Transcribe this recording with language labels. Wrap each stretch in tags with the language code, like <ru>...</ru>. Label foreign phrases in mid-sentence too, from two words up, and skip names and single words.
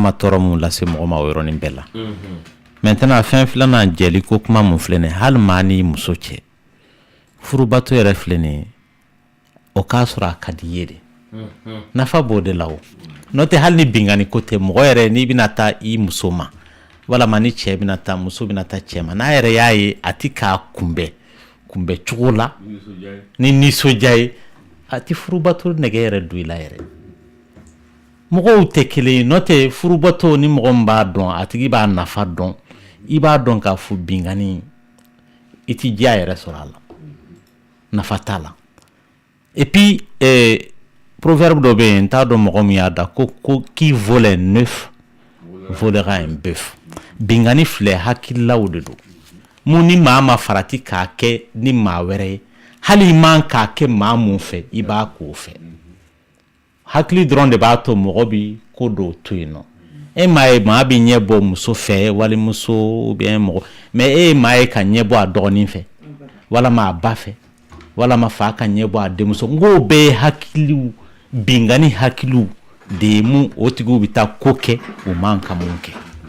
<bm>ma tɔɔrɔ mun lase mɔgɔ ma o yɔrɔnin bɛɛ la maintenant fɛn filanan jɛli ko kuma mun filɛ nin ye hali maa ni muso cɛ furubato yɛrɛ filɛ nin ye o k'a sɔrɔ a ka di ye de nafa b'o de la o n'o tɛ hali ni bingani ko tɛ mɔgɔ yɛrɛ n'i bɛna taa I muso ma walama ni cɛ bɛna taa muso bɛna taa cɛ ma n'a yɛrɛ y'a ye a ti k'a kunbɛ cogo la ni nisɔndiya ye a ti furubato nɛgɛ yɛrɛ don I la yɛrɛ mɔgɔw tɛ kelen ye n'o tɛ furubato ni mɔgɔ min b'a dɔn a tigi b'a nafa dɔn I b'a dɔn k'a fɔ bingani I ti diya yɛrɛ sɔrɔ a la nafa t'a la</bm> <fr>et puis</fr> <bm>proverbe dɔ bɛ yen n t'a dɔn mɔgɔ min y'a da ko</bm> <fr>qui vole un œuf volera un bœuf</fr> <bm>bingani filɛ hakililaw de don mun ni maa ma farati k'a kɛ ni maa wɛrɛ ye hali I man k'a kɛ maa mun fɛ I b'a k'o fɛ hakili dɔrɔn de b'a to mɔgɔ bi ko dɔw to yen nɔ e maa ye maa bɛ ɲɛ bɔ muso fɛ walimuso</bm> <fr>ou bien</fr> <bm>mɔgɔ mais e ye maa ye ka ɲɛ bɔ a dɔgɔnin fɛ walama a ba fɛ walama fa ka ɲɛ bɔ a denmuso n k'o bɛɛ ye hakiliw bingani hakiliw de ye mun o tigiw bɛ taa ko kɛ u man ka mun kɛ</bm>